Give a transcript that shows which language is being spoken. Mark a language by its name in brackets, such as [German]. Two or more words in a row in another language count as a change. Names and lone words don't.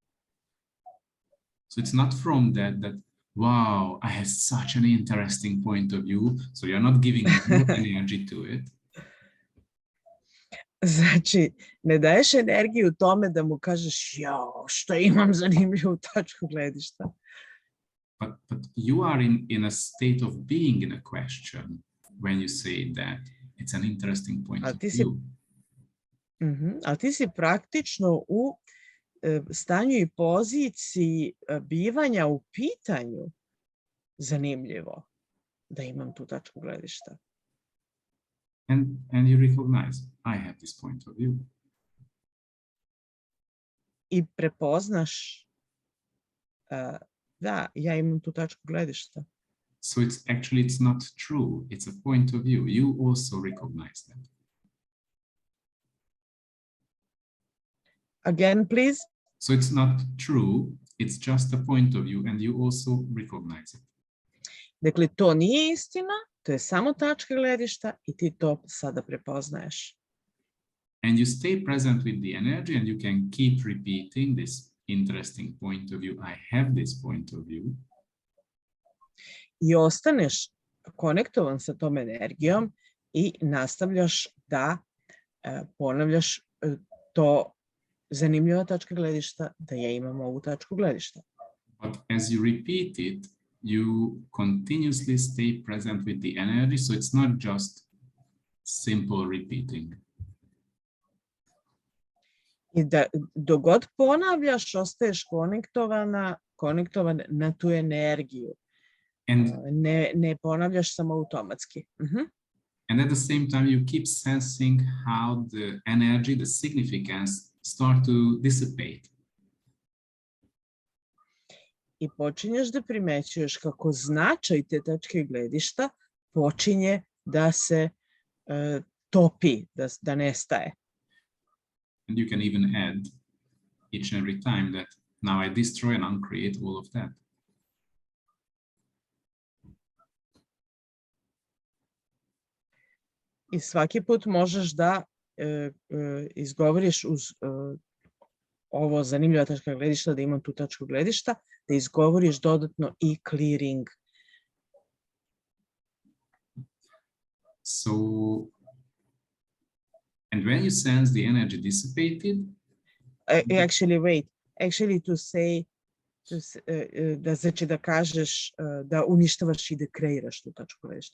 [English] So it's not from that wow, I have such an interesting point of view. So you're not giving more energy to it. [Serbian] Znači, ne daješ energiju tome da mu kažeš, jao, što imam zanimljivu tačku gledišta. [English] But you are in a state of being in a question when you say that it's an interesting point of view. [Serbian] Ali ti si praktično u stanju i poziciji bivanja u pitanju zanimljivo da imam tu tačku gledišta. [English] And you recognize, I have this point of view. [Serbian] I prepoznaš, da, ja imam tu tačku gledišta. [English] So it's not true. It's a point of view. You also recognize that. Again, please. So it's not true. It's just a point of view and you also recognize it. [Serbian] Dakle, to nije istina, to je samo tačka gledišta i ti to sada prepoznaješ. [English] And you stay present with the energy and you can keep repeating this interesting point of view. I have this point of view. [Serbian] I ostaneš konektovan sa tom energijom i nastavljaš da ponavljaš to zanimljiva tačka gledišta, da ja imam ovu tačku gledišta. [English] But as you repeat it, you continuously stay present with the energy, so it's not just simple repeating. [Serbian] I da dok god ponavljaš, ostaješ konektovan na tu energiju. Ne ponavljaš samo automatski. [English] And at the same time, you keep sensing how the energy, the significance start to dissipate. [Serbian] I počinješ da primećuješ kako značaj te tačke gledišta počinje da se topi, da nestaje. [English] And you can even add each and every time that now I destroy and uncreate all of that. [Serbian] I svaki put možeš da izgovoriš uz ovo zanimljiva tačka gledišta, da imam tu tačku gledišta, da izgovoriš dodatno i clearing. [English] So, and when you sense the energy dissipated, actually to say, [Serbian] da znači da kažeš da uništavaš i da kreiraš tu tačku gledišta.